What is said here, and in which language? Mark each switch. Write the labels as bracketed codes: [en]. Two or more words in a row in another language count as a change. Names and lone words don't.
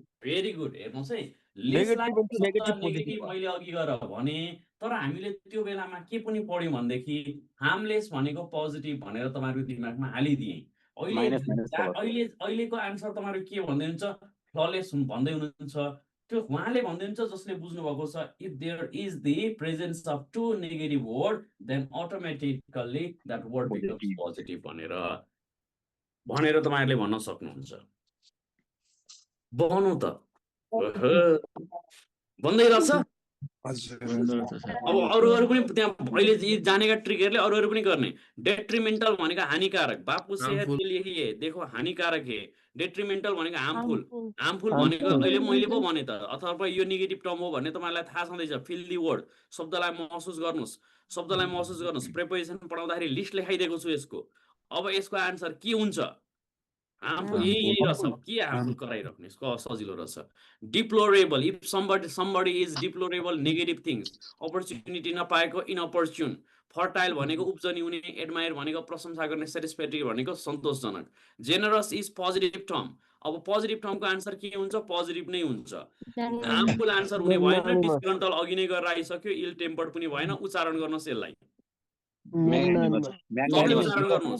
[en] very good [ne] हेर्नुहोस् है लेस लागेको शब्द नेगेटिभ मैले अघि गएर भने तर हामीले त्यो बेलामा के पनि पढ्यौँ भनेदेखि हार्मलेस भनेको पोजिटिभ भनेर तपाईँहरूको दिमागमा हालिदिएँ अहिलेको आन्सर तपाईँहरू के भन्दै हुनुहुन्छ फ्ललेस भन्दै हुनुहुन्छ त्यो उहाँले भन्दै हुनुहुन्छ जसले बुझ्नु भएको छ [en] if there is the presence of two negative word then automatically that word becomes positive [ne] भनेर तपाईँहरूले भन्न सक्नुहुन्छ बनाउनु त भन्दै रहेछ अब अरू पनि त्यहाँ अहिले जानेका ट्रिकहरूले अरू पनि गर्ने डेट्रिमेन्टल भनेको हानिकारक [hi] बापु सेहत के लिए है देखो हानिकारक है [ne] डेट्रिमेन्टल भनेको हार्मफुल भनेको अहिले मैले पो भने त अथवा यो [en] negative term [ne] हो भन्ने तपाईँलाई थाहा छँदैछ [en] feel the word [ne] शब्दलाई महसुस गर्नुहोस् प्रिपोजिसन पढाउँदाखेरि लिस्ट लेखाइदिएको छु यसको अब यसको आन्सर के हुन्छ हार्मफुल यही रहेछ के हार्मफुल गराइराख्ने यसको सजिलो रहेछ [en] deplorable if somebody is deplorable negative things opportunity [ne] नपाएको इनअपर्च्युन फर्टाइल भनेको उब्जनी हुने एडमायर भनेको प्रशंसा गर्ने सेटिस्फ्याक्टरी भनेको सन्तोषजनक [en] generous is positive term [ne] अब पोजिटिभ टर्मको आन्सर के हुन्छ पोजिटिभ नै हुन्छ हार्मफुल आन्सर हुने भएन डिस्ग्रन्टल अघि नै गरेर आइसक्यो [en] ill tempered [ne] पनि भएन उच्चारण गर्नुहोस् यसलाई उच्चारण